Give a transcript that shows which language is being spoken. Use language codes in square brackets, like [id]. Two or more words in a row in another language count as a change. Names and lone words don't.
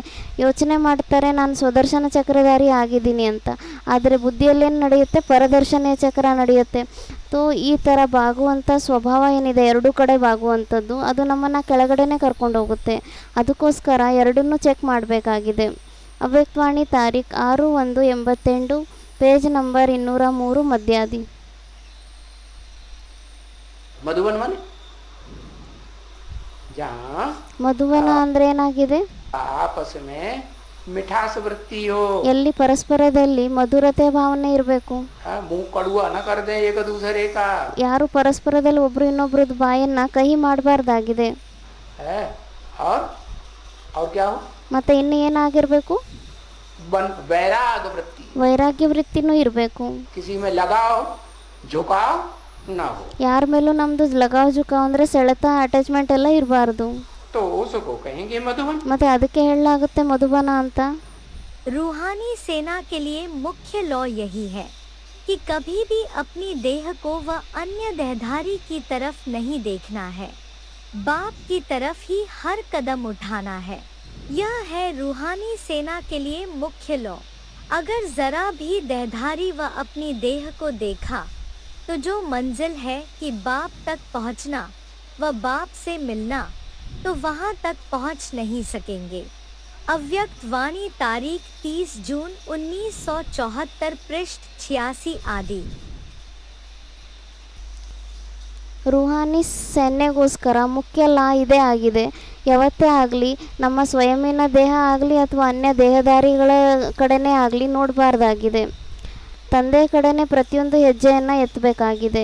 [kn] ಯೋಚನೆ ಮಾಡ್ತಾರೆ ನಾನು ಸ್ವದರ್ಶನ ಚಕ್ರಧಾರಿ ಆಗಿದ್ದೀನಿ ಅಂತ, ಆದರೆ ಬುದ್ಧಿಯಲ್ಲೇನು ನಡೆಯುತ್ತೆ, ಪರದರ್ಶನ ಚಕ್ರ ನಡೆಯುತ್ತೆ. ತೋ ಈ ಥರ ಬಾಗುವಂಥ ಸ್ವಭಾವ ಏನಿದೆ, ಎರಡೂ ಕಡೆ ಬಾಗುವಂಥದ್ದು, ಅದು ನಮ್ಮನ್ನು ಕೆಳಗಡೆನೇ ಕರ್ಕೊಂಡು ಹೋಗುತ್ತೆ. ಅದಕ್ಕೋಸ್ಕರ ಎರಡನ್ನೂ ಚೆಕ್ ಮಾಡಬೇಕಾಗಿದೆ. ಅವ್ಯಕ್ತವಾಣಿ ತಾರೀಖು 6/1/88, [en] page number [kn] 203 ಮಧ್ಯಾದಿ. [hi] मधुबन माने जहाँ [kn] ಮಧುವನ ಅಂದ್ರೆ ಏನಾಗಿದೆ? [hi] आपस में मिठास वृत्ति हो. [kn] ಎಲ್ಲಿ ಪರಸ್ಪರದಲ್ಲಿ ಮಧುರತೆ ಭಾವನೆ ಇರಬೇಕು. [hi] मुंह कड़ुआ न कर दे एक दूसरे का. [kn] ಯಾರು ಪರಸ್ಪರದಲ್ಲಿ ಒಬ್ರು ಇನ್ನೊಬ್ರದ್ದು ಬಾಯನ್ನ ಕಹಿ ಮಾಡಬಾರ್ದಾಗಿದೆ. [hi] और क्या हो? [kn] ಮತ್ತೆ ಇನ್ನು ಏನಾಗಿರ್ಬೇಕು? [hi] वैराग वृत्ति, [kn] ವೈರಾಗ್ಯ ವೃತ್ತಿನೂ ಇರಬೇಕು. [hi] किसी में लगाव झुकाव ना हो. [kn] ಯಾರ ಮೇಲೂ ನಮ್ದು [hi] लगाव झुकाव [kn] ಅಂದ್ರೆ ಸೆಳೆತ ಅಟ್ಯಾಚ್ಮೆಂಟ್ ಎಲ್ಲ ಇರಬಾರ್ದು. [hi] तो उसको कहेंगे मधुबन. [kn] ಮತ್ತೆ ಅದಕ್ಕೆ ಹೇಳಲಾಗುತ್ತೆ ಮಧುಬನ ಅಂತ. [hi] रूहानी सेना के लिए मुख्य लॉ यही है कि कभी भी अपनी देह को व अन्य देहधारी की तरफ नहीं देखना है. बाप की तरफ ही हर कदम उठाना है. यह है रूहानी सेना के लिए मुख्य लॉ. अगर जरा भी देहधारी व अपनी देह को देखा तो जो मंजिल है कि बाप तक पहुंचना व बाप से मिलना, तो वहां तक पहुंच नहीं सकेंगे. अव्यक्त वाणी तारीख 30 जून 1974 पृष्ठ 86 आदि. [kn] ರೂಹಾನಿ ಸೈನ್ಯಗೋಸ್ಕರ ಮುಖ್ಯ ಲಾ ಇದೇ ಆಗಿದೆ. ಯಾವತ್ತೇ ಆಗಲಿ ನಮ್ಮ ಸ್ವಯಂನ ದೇಹ ಆಗಲಿ ಅಥವಾ ಅನ್ಯ ದೇಹಧಾರಿಗಳ ಕಡೆನೇ ಆಗಲಿ ನೋಡಬಾರ್ದಾಗಿದೆ. ತಂದೆ ಕಡೆನೇ ಪ್ರತಿಯೊಂದು ಹೆಜ್ಜೆಯನ್ನು ಎತ್ತಬೇಕಾಗಿದೆ.